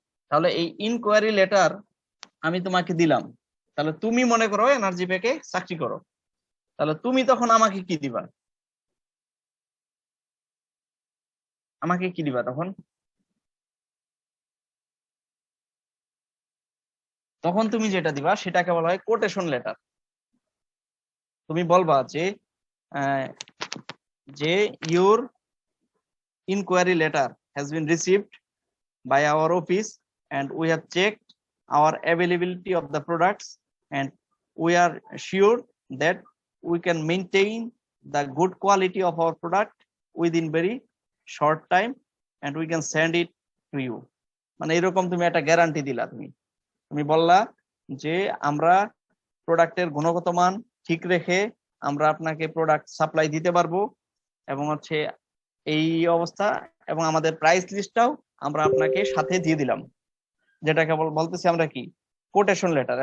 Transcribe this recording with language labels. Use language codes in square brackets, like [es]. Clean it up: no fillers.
[bn] তাহলে এই inquiry letter আমি তোমাকে দিলাম, তাহলে তুমি মনে করো এনার্জি প্যাকে চাকরি করো, তাহলে তুমি তখন আমাকে কি দিবা? আমাকে কি দিবা তখন? তখন তুমি যেটা দিবা সেটাকে বলা হয় কোটেশন লেটার। তুমি বলবা যে [en] Your inquiry letter has been received by our office and we have checked our availability of the products and we are sure that we can maintain the good quality of our product within very short time and we can send it to you। [bn] মানে এরকম তুমি একটা guarantee দিলা, তুমি বললা যে আমরা প্রোডাক্টের গুণগত মান ঠিক রেখে আমরা আপনাকে প্রোডাক্ট সাপ্লাই দিতে পারবো, এবং এই অবস্থা, এবং আমাদের প্রাইস লিস্টটাও আমরা আপনাকে সাথে দিয়ে দিলাম, যেটাকে বলতেছি আমরা কি কোটেশন লেটার।